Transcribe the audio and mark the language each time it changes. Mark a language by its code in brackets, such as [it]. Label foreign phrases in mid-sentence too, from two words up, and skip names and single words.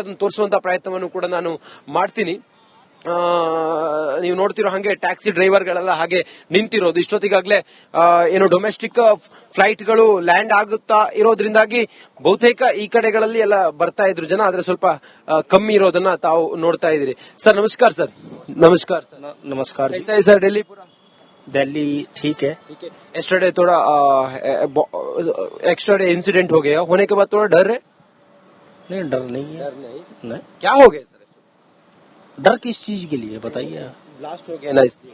[kn] ಅದನ್ನು ತೋರಿಸುವಂತ ಪ್ರಯತ್ನವನ್ನು ಕೂಡ ನಾನು ಮಾಡ್ತೀನಿ. ನೀವು ನೋಡ್ತಿರೋ ಹಾಗೆ ಟ್ಯಾಕ್ಸಿ ಡ್ರೈವರ್ಗಳೆಲ್ಲ ಹಾಗೆ ನಿಂತಿರೋದು. ಇಷ್ಟೊತ್ತಿಗಾಗ್ಲೇ ಏನು ಡೊಮೆಸ್ಟಿಕ್ ಫ್ಲೈಟ್ಗಳು ಲ್ಯಾಂಡ್ ಆಗುತ್ತಾ ಇರೋದ್ರಿಂದಾಗಿ ಬಹುತೇಕ ಈ ಕಡೆಗಳಲ್ಲಿ ಎಲ್ಲ ಬರ್ತಾ ಇದ್ರು ಜನ, ಆದ್ರೆ ಸ್ವಲ್ಪ ಕಮ್ಮಿ ಇರೋದನ್ನ ತಾವು ನೋಡ್ತಾ ಇದ್ದೀರಿ. ಸರ್ ನಮಸ್ಕಾರ. ಸರ್ ನಮಸ್ಕಾರ. ಸರ್ [hi] नमस्कार जी। कैसा है सर दिल्ली? पूरा दिल्ली ठीक है। यस्टरडे थोड़ा [en] extra day incident [hi] हो गया, होने के बाद थोड़ा डर है? नहीं, डर नहीं है। डर नहीं, नहीं। क्या हो गया सर? डर किस चीज के लिए बताइए? ब्लास्ट हो गया ना इसलिए।